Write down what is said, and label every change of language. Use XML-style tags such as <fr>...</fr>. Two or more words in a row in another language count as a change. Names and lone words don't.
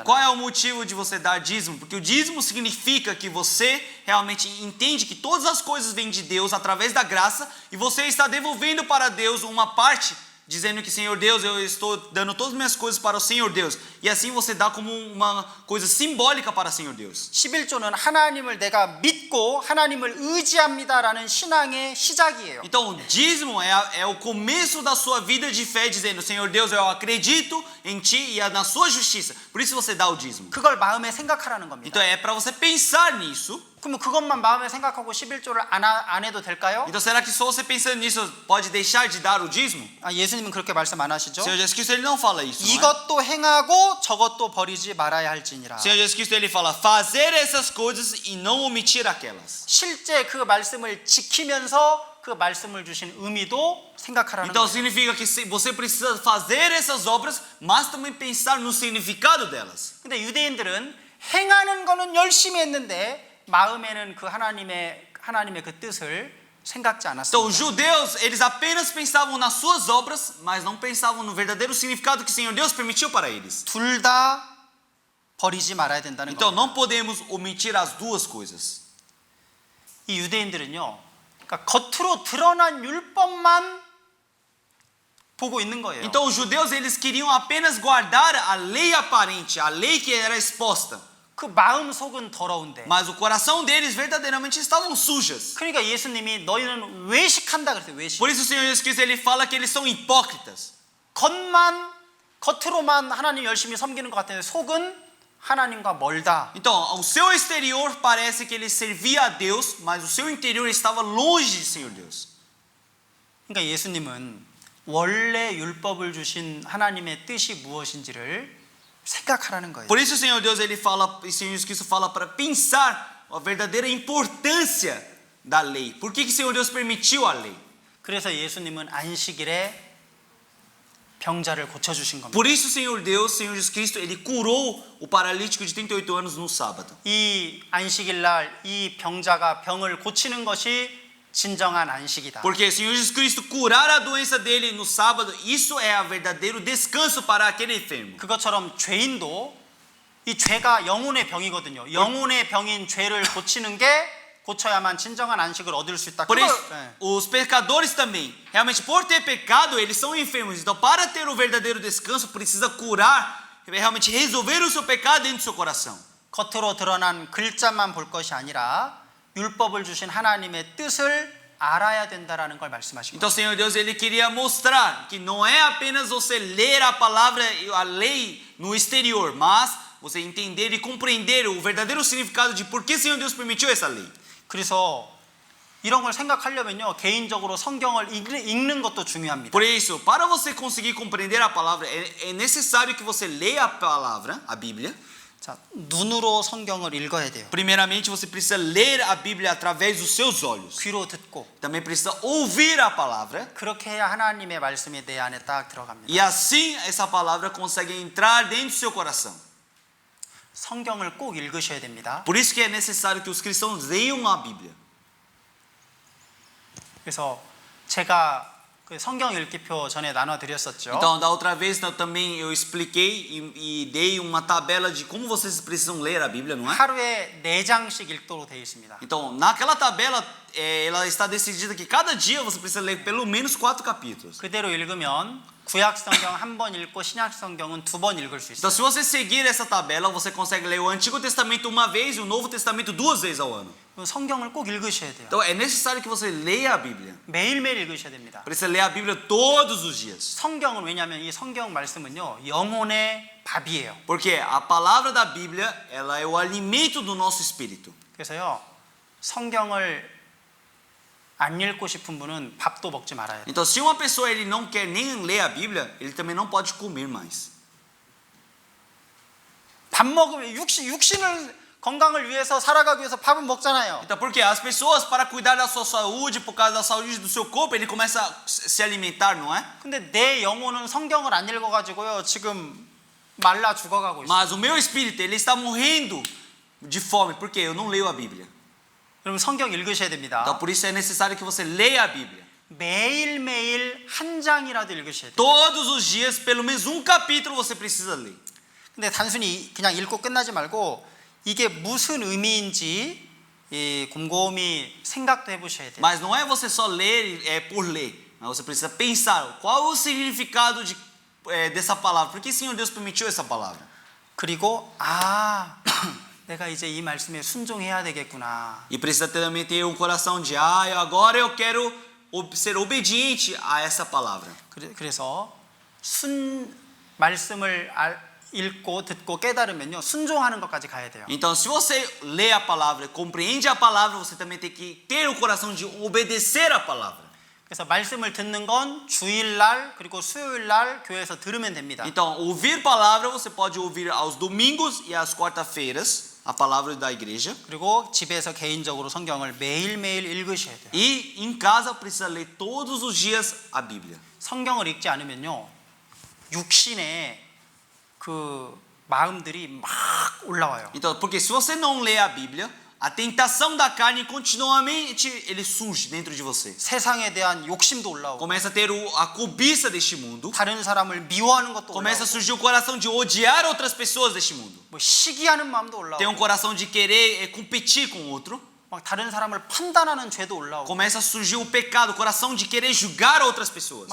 <pt>Qual é o motivo de você dar dízimo? Porque o dízimo significa que você realmente entende que todas as coisas vêm de Deus através da graça e você está devolvendo para Deus uma parte, dizendo que Senhor Deus, eu estou dando todas as minhas coisas para o Senhor Deus. E assim você dá como uma coisa simbólica para o Senhor Deus.</pt> <ko>11조는 하나님을 내가 믿고 하나님을 의지합니다라는 신앙의 시작이에요.</ko> <pt>Então, o dízimo é o começo da sua vida de fé, dizendo, Senhor Deus, eu acredito em Ti e na sua justiça. Por isso você dá o dízimo.</pt> <ko>그걸 마음에 생각하라는 겁니다.</ko> <pt>Então, é para você pensar nisso.</pt> <ko>그러면 그것만 마음에 생각하고 11조를 안 해도 될까요?</ko> <pt>Então, será que só você pensando nisso pode deixar de dar o dízimo?</pt> <ko>예수님은 그렇게 말씀 안 하시죠?</ko> <pt>O Senhor Jesus Cristo ele não fala isso. Não é?</pt> <ko>이것도 행하고 저것도 버리지 말아야 할지니라.</ko> <pt>O Senhor Jesus Cristo ele fala fazer essas coisas e não omitir aquelas.</pt> <ko>실제 그 말씀을 지키면서 그 말씀을 주신 의미도 생각하라는</ko> <pt>Então</pt> <ko>거예요.</ko> <pt>significa que você precisa fazer essas obras, mas também pensar no significado delas.</pt> <ko>근데 유대인들은 행하는 거는 열심히 했는데 마음에는 그 하나님의 그 뜻을 생각지</ko> <pt>Então os</pt> <ko>않았습니다.</ko> <pt>judeus, eles apenas pensavam nas suas obras, mas não pensavam no verdadeiro significado que o Senhor Deus permitiu para eles.</pt> <ko>둘 다 버리지 말아야 된다는</ko> <pt>Então</pt> <ko>겁니다.</ko> <pt>não podemos omitir as duas coisas.</pt> <ko>이 유대인들은요, 그러니까 겉으로 드러난 율법만 보고 있는 거예요.</ko> <pt>Então os judeus, eles queriam apenas guardar a lei aparente, a lei que era exposta.</pt> <ko>그 마음 속은 더러운데.</ko> <pt>Mas o coração deles verdadeiramente estavam sujas.</pt> <ko>그러니까 예수님이 너희는 외식한다 그랬어요. 외식.</ko> <pt>Por isso o Senhor Jesus Cristo ele fala que eles são hipócritas.</pt> <ko>겉으로만 하나님 열심히 섬기는 것 같은데 속은 하나님과 멀다.</ko> <pt>Então, o seu exterior parece que ele servia a Deus, mas o seu interior estava longe de Senhor Deus.</pt> <ko>그러니까 예수님은 원래 율법을 주신 하나님의 뜻이 무엇인지를 생각하라는 거예요.</ko> <pt>Por isso o Senhor Deus ele fala, o Senhor Jesus Cristo fala para pensar a verdadeira importância da lei. Por que o Senhor Deus permitiu a lei?</pt> <ko>그래서 예수님은 안식일에 병자를 고쳐주신 겁니다.</ko> <pt>Por isso, Senhor Deus, Senhor Jesus Cristo, Ele curou o paralítico de 38 anos no sábado.</pt> <ko>이 안식일 날 이 병자가 병을 고치는 것이 진정한 안식이다. Porque Senhor Jesus Cristo curar a doença dele no sábado, isso é o verdadeiro descanso para aquele enfermo. 그것처럼 죄인도 이 죄가 영혼의 병이거든요. 영혼의 병인 죄를 고치는 게 고쳐야만 진정한 안식을 얻을 수 있다.</ko> <pt>Por isso,</pt> <ko>네.</ko> <pt>os pecadores também, realmente por ter pecado, eles são enfermos. Então, para ter o verdadeiro descanso, precisa curar, realmente resolver o seu pecado dentro do seu coração.</pt> <ko>겉으로 드러난 글자만 볼 것이 아니라 율법을 주신 하나님의 뜻을 알아야 된다라는 걸 말씀하신</ko> <pt>Então,</pt> <ko>거예요.</ko> <pt>Senhor Deus, Ele queria mostrar que não é apenas você ler a palavra, a lei no exterior, mas você entender e compreender o verdadeiro significado de por que Senhor Deus permitiu essa lei.</pt> <ko>그래서 이런 걸 생각하려면요, 개인적으로 성경을 읽는 것도 중요합니다.</ko> <pt>Por isso, para você conseguir compreender a palavra, é necessário que você leia a palavra, a Bíblia.</pt> <ko>자, 눈으로 성경을 읽어야 돼요.</ko> <pt>Primeiramente, você precisa ler a Bíblia através dos seus olhos.</pt> <ko>귀로 듣고</ko> <pt>Também precisa ouvir a palavra.</pt> <ko>그렇게 해야 하나님의 말씀이 내 안에 딱 들어갑니다.</ko> <pt>E assim, essa palavra consegue entrar dentro do seu coração.</pt> <ko>성경을 꼭 읽으셔야 됩니다.</ko> <pt>Por isso que é necessário que os cristãos leiam a Bíblia.</pt> <ko>그래서 제가 그 성경 읽기표 전에 나눠드렸었죠.</ko> <pt>Então, da outra vez também eu expliquei e dei uma tabela de como vocês precisam ler a Bíblia, não é?</pt> <ko>하루에 4장씩 읽도록 되어 있습니다.</ko> <pt>Então, naquela tabela, ela está decidida que cada dia você precisa ler pelo menos 4 capítulos.</pt> <ko>그대로 읽으면 구약 성경 한 번 읽고 신약 성경은 2번 읽을 수</ko> <pt>Então,</pt> <ko>있어요.</ko> <pt>se você seguir essa tabela, você consegue ler o Antigo Testamento uma vez e o Novo Testamento 2 vezes ao ano.</pt> <ko>그럼 성경을 꼭 읽으셔야 돼요.</ko> <pt>Então, é necessário que você leia a Bíblia.</pt> <ko>매일매일 읽으셔야 됩니다.</ko> <pt>Precisa ler a Bíblia todos os dias.</pt> <ko>성경은 왜냐하면 이 성경 말씀은요, 영혼의 밥이에요.</ko> <pt>Porque a palavra da Bíblia, ela é o alimento do nosso espírito.</pt> <ko>그래서요, 성경을 안 읽고 싶은 분은 밥도 먹지 말아야 돼요.</ko> <pt>Então, se uma pessoa ele não quer nem ler a Bíblia, ele também não pode comer mais.</pt> <ko>밥 먹으면 육신을 건강을 위해서 살아가기 위해서 밥은 먹잖아요.</ko> <pt>Então, porque as pessoas, para cuidar da sua saúde, por causa da saúde do seu corpo, ele começa a se alimentar, não é?</pt> <ko>근데 내 영혼은 성경을 안 읽어가지고요, 지금 말라 죽어가고 있어요.</ko> <pt>Mas o meu espírito, ele está morrendo de fome, porque eu não leio a Bíblia.</pt> <ko>여러분 성경 읽으셔야 됩니다.</ko> <pt>Então, por isso é necessário que você leia a Bíblia.</pt> <ko>매일매일 한 장이라도 읽으셔야 돼요.</ko> <pt>Todos os dias, pelo menos um capítulo você precisa ler.</pt> <ko>근데 단순히 그냥 읽고 끝나지 말고 이게 무슨 의미인지 곰곰이 생각도 해보셔야 돼요.</ko> <pt>Mas não é você só ler por ler, mas você precisa pensar qual é o significado dessa palavra. Por que o Senhor Deus permitiu essa palavra?</pt> <ko>그리고 내가 이제 이 말씀에 순종해야 되겠구나.</ko> <pt>E precisa também ter um coração de agora eu quero ser obediente a essa palavra.</pt> <ko>그래서 말씀을 읽고 듣고 깨달으면요, 순종하는 것까지 가야 돼요.</ko> <pt>Então, se você lê a palavra e compreende a palavra, você também tem que ter o coração de obedecer a palavra.</pt> <ko>그래서 말씀을 듣는 건 주일날 그리고 수요일날 교회에서 들으면 됩니다.</ko> <pt>Então, ouvir palavra você pode ouvir aos domingos e às quarta-feiras, a palavra da igreja.</pt> <ko>그리고 집에서 개인적으로 성경을 매일매일 읽으셔야 돼요.</ko> <pt>E em casa precisa ler todos os dias a Bíblia.</pt> <ko>성경을 읽지 않으면요, 육신에 그 마음들이 막 올라와요.</ko> <pt>Então, porque se você não lê a Bíblia, a tentação da carne continuamente ele surge dentro de você.</pt> <ko>세상에 대한 욕심도 올라오고,</ko> <pt>Começa a ter a cobiça deste mundo.</pt> <ko>다른 사람을 미워하는 것도</ko> <pt>Começa a</pt> <ko>올라오고,</ko> <pt>surgir o coração de odiar outras pessoas deste mundo.</pt> <ko>뭐 시기하는 마음도</ko> <pt>Tem</pt> <ko>올라오고,</ko> <pt>coração de querer competir com outro.</pt> <ko>막 다른 사람을 판단하는 죄도 올라오고,</ko> <pt>Começa a surgir o pecado, o coração de querer julgar outras pessoas.</pt>